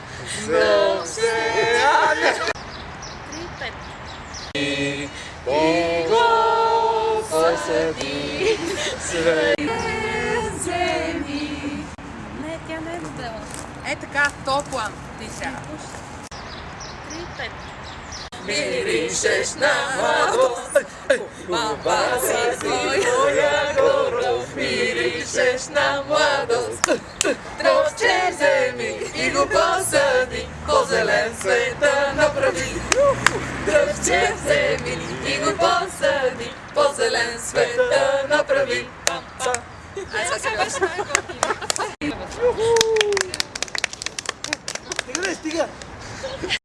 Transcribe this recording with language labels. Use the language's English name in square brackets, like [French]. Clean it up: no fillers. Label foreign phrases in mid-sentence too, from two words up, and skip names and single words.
[Bulgarian] Три, пет. Не, тя не е дебела. Е така, топла ти трябва. Три, пет. [Macedonian] Миришеш на младост, мама си моја горо. Миришеш на младост, дрвче земи и го посади, ко зелен света направи. Дрвче земи и го посади, по зелен света направи. [Bulgarian] Айде сега беше най-готино. Стига, стига.